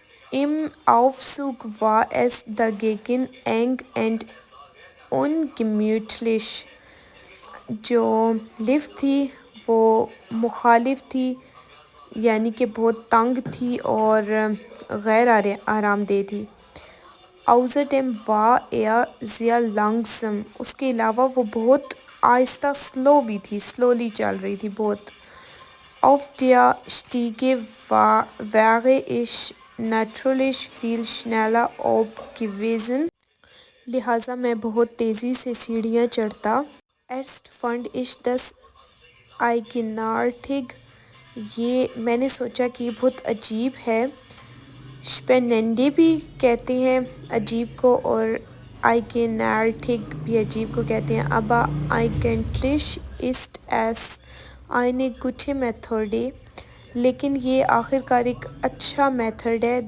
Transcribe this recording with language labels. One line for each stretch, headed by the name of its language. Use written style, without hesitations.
German: im Aufzug war es dagegen eng und ungemütlich،
Urdu: جو lift تھی وہ مخالف تھی، یعنی کہ بہت تنگ تھی اور غیر آرام دہ تھی.
German: außerdem war sehr langsam،
Urdu: اس کے علاوہ وہ بہت آہستہ سلو بھی تھی، سلولی چل رہی تھی بہت.
German: auf der Stiege wäre ich natürlich viel schneller gewesen،
Urdu: لہٰذا میں بہت تیزی سے سیڑھیاں چڑھتا.
German: erst fand ich das eigenartig،
Urdu: یہ میں نے سوچا کہ یہ بہت عجیب ہے. spannende بھی کہتے ہیں عجیب کو، اور eigenartig بھی عجیب کو کہتے ہیں.
German: aber eigentlich ist es eine gute Methode،
Urdu: لیکن یہ آخر کار ایک اچھا میتھڈ ہے.